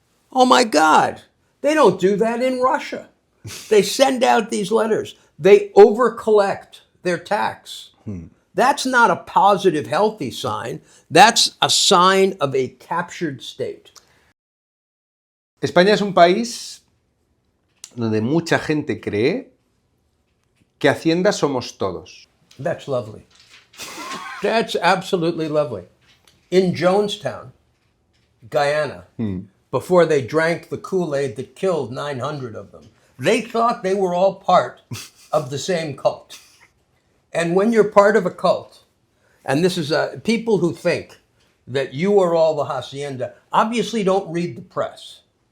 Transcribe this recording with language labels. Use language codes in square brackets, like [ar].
[en] Oh my God, they don't do that in Russia. They send out these letters. They overcollect their tax. That's not a positive, healthy sign. That's a sign of a captured state. [es] España es un país donde mucha gente cree que Hacienda somos todos. [en] That's lovely. That's absolutely lovely. In Jonestown, Guyana, before they drank the Kool-Aid that killed 900 of them, they thought they were all part of the same cult. And when you're part of a cult, and this is people who think that you are all the hacienda, obviously don't read the press.